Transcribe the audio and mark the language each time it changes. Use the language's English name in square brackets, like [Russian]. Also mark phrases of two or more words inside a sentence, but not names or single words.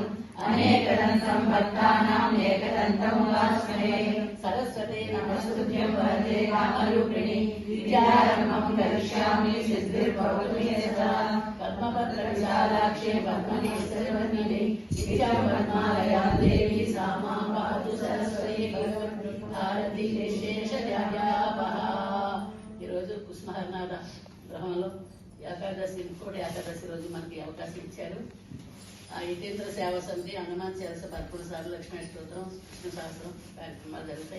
[Sanskrit] अनेकदन्तं भक्तानाम् एकदन्तमुपास्महे सरस्वती नमस्तुभ्यं वरदे कामरूपिणि विद्यारम्भं करिष्यामि सिद्धिर्भवतु मे सदा पद्मपत्रविशालाक्षे पद्मनेश्वरवर्णिने विद्यापद्मालया देवी सा मां पातु सरस्वती భగవద్భారతి విశేషజాపహ. [Telugu] ఈరోజు కుస్మహర్నాథ గ్రహంలో ఏకాదశి ఇంకోటి ఏకాదశి రోజు మనకి అవకాశం ఇచ్చారు. ఆ హితేంద్ర సేవా సమితి హనుమాన్ చాలీస 11 సార్లు లక్ష్మీ స్తోత్రం విష్ణు సహస్రం కార్యక్రమాలు జరుగుతాయి.